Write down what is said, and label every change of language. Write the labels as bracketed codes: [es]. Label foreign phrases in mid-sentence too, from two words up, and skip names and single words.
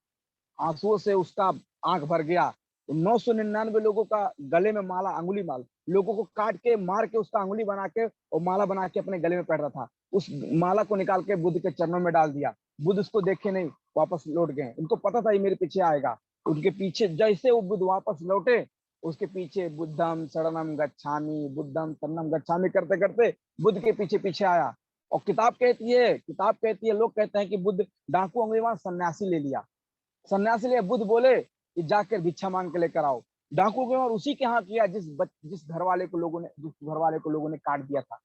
[hi] आंसुओं से उसका आंख भर गया। तो 999 लोगों का गले में माला, अंगुली माल लोगों को काट के मार के उसका अंगुली बना के और माला बना के अपने गले में पहन रहा था। उस माला को निकाल के बुद्ध के चरणों में डाल दिया। बुद्ध उसको देखे नहीं, वापस लौट गए। उनको पता था ये मेरे पीछे आएगा। उनके पीछे जैसे वो बुद्ध वापस लौटे, उसके पीछे [pi] बुद्धम शरणम गच्छामि, बुद्धम शरणम गच्छामि [hi] करते करते बुद्ध के पीछे पीछे आया। और किताब कहती है, लोग कहते हैं कि बुद्ध डाकू अंगुलीमाल सन्यासी ले लिया। सन्यासी ले बुद्ध बोले कि जाकर भिक्षा मांग के लेकर आओ। डाकू अंगुलीमाल उसी के यहाँ किया जिस घर वाले को लोगों ने काट दिया था।